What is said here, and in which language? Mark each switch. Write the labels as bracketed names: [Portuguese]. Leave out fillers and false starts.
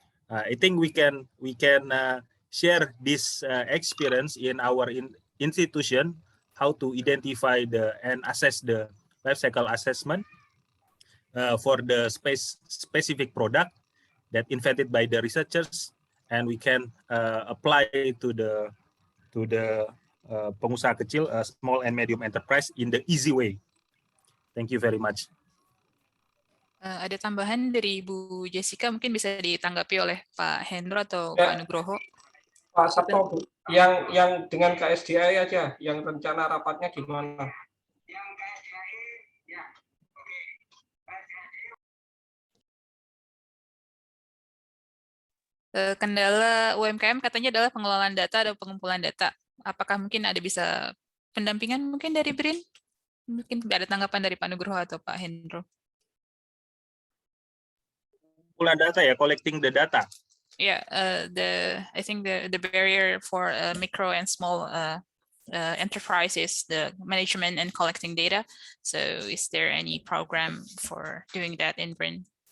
[English] I think we can share this experience in our institution, how to identify and assess the life cycle assessment for the specific product, that invented by the researchers, and we can apply to the [Indonesian] pengusaha kecil, [English] small and medium enterprise in the easy way. Thank you very much. [Indonesian] Ada tambahan dari Bu Jessica, mungkin bisa ditanggapi oleh Pak Hendro atau Ya. Pak Nugroho. Pak Sabto, yang dengan KSDI aja, yang rencana rapatnya gimana? Kendala UMKM katanya adalah pengelolaan data atau pengumpulan data. Apakah mungkin ada bisa pendampingan mungkin dari BRIN? Mungkin ada tanggapan dari Pak Nugroho atau Pak Hendro. Pengumpulan data ya, [English] collecting the data. Yeah, I think the barrier for micro and small enterprises, the management and collecting data. So is there any program for doing that in BRIN?